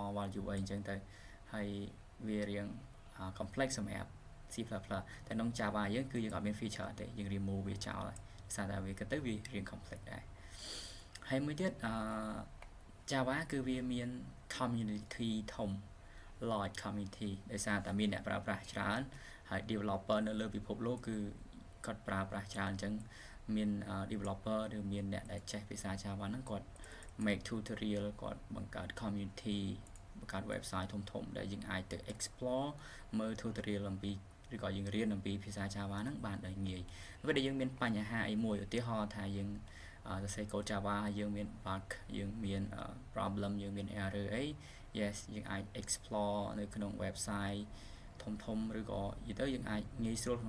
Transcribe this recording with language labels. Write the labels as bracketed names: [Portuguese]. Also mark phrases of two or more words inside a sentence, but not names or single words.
[Khmer] value អីអញ្ចឹងទៅហើយវារៀង complex សម្រាប់ C++ តែក្នុង Java យើងគឺយើងអត់មាន feature ទេយើង remove វាចោលហើយសារតែវាក៏ទៅវារៀង complex ដែរហើយមួយទៀតJava គឺវាមាន community ធំ [English] large community [Khmer] ដោយសារតែមានអ្នកប្រើប្រាស់ច្រើនហើយ developer នៅលើពិភពលោកគឺគាត់ប្រើប្រាស់ច្រើនអញ្ចឹងមាន developer ឬមានអ្នកដែលចេះភាសា Java ហ្នឹងគាត់ [English] make tutorial [Khmer] គាត់បង្កើត community បង្កើត website ធំៗដែលយើងអាចទៅ explore មើល tutorial អំពីឬក៏ យើងរៀនអំពីភាសា Java ហ្នឹងបានដោយងាយពេលដែលយើងមានបញ្ហាអីមួយឧទាហរណ៍ថាយើងសរសេរ code Java យើងមាន bug យើងមាន problem យើងមាន error អី yes យើងអាច explore នៅក្នុង website ធំឬក៏និយាយទៅយើងអាចងាយស្រួលក្នុង